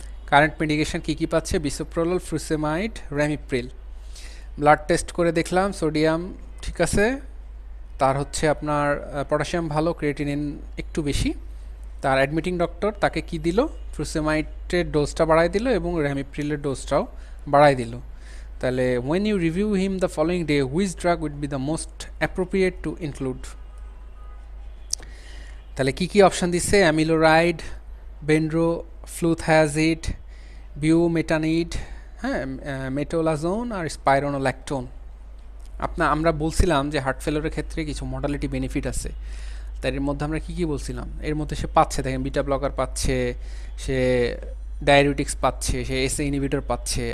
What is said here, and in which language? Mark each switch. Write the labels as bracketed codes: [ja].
[bn] Current medication কী কী পাচ্ছে? বিসোপ্রোল, frusemide, র্যামিপ্রিল। Blood test করে দেখলাম সোডিয়াম ঠিক আছে, তার হচ্ছে আপনার পটাশিয়াম ভালো, ক্রিয়েটিনিন একটু বেশি। তার অ্যাডমিটিং ডক্টর তাকে কি দিল? ফ্রুসেমাইটের ডোজটা বাড়াই দিল এবং র্যামিপ্রিলের ডোজটাও বাড়াই দিল। তাহলে [en] when you review him the following day, which drug would be the most appropriate to include? [bn] তাহলে কি কি অপশন দিচ্ছে? অ্যামিলোরাইড, বেন্ড্রোফ্লুথায়াজিড, বিউমেটানিড, হ্যাঁ, মেটোলাজোন আর স্পাইরোনোল্যাকটোন। আমরা বলছিলাম যে হার্ট ফেলোরের ক্ষেত্রে কিছু মডালিটি বেনিফিট আছে, তার এর মধ্যে আমরা কী বলছিলাম, এর মধ্যে সে পাচ্ছে, দেখেন বিটা ব্লকার পাচ্ছে, সে ডায়াবেটিক্স পাচ্ছে, সে এসএ ইনহিবিটর পাচ্ছে।